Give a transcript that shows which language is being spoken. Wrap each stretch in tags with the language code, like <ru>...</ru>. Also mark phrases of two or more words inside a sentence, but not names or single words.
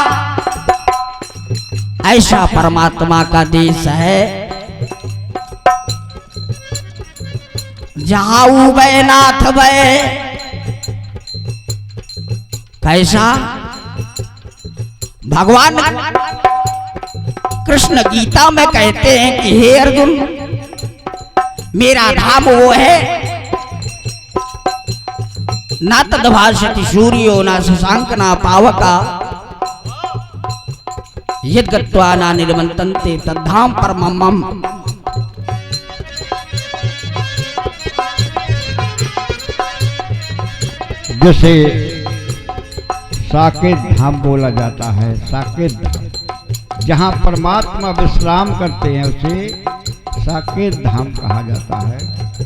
<hi>ऐसा परमात्मा का देश है जहाँ उबे नाथ भय। कैसा? भगवान कृष्ण गीता में कहते हैं कि हे अर्जुन मेरा धाम वो है</hi> <sa>ना तद्भाषति सूर्यो ना शशांक ना पावका यद्गत्वा ना निर्मंतन्ते तद्धाम परमम् मम।</sa> <hi>जैसे साकेत धाम बोला जाता है, साकेत धाम जहाँ परमात्मा विश्राम करते हैं उसे साकेत धाम कहा जाता है।</hi>